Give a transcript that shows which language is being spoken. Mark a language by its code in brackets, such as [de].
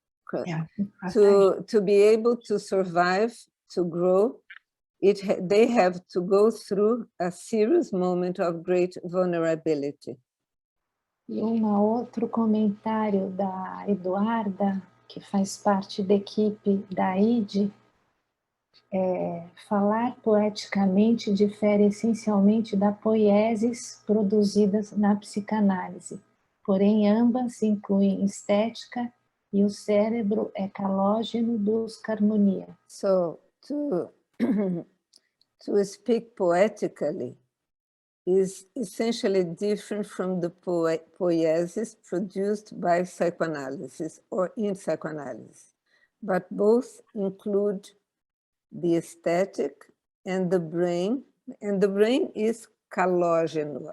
[en] Cru- Yeah. Crustacean. To be able to survive, to grow, they have to go through a serious moment of great vulnerability. [pt] E outro comentário da Eduarda, que faz parte da equipe da ID, falar poeticamente difere essencialmente da poieses produzidas na psicanálise, porém ambas incluem estética e o cérebro é calógeno dos harmonia. [en] So to speak poetically is essentially different from the poiesis produced by psychoanalysis or in psychoanalysis, but both include the aesthetic and the brain is calógeno.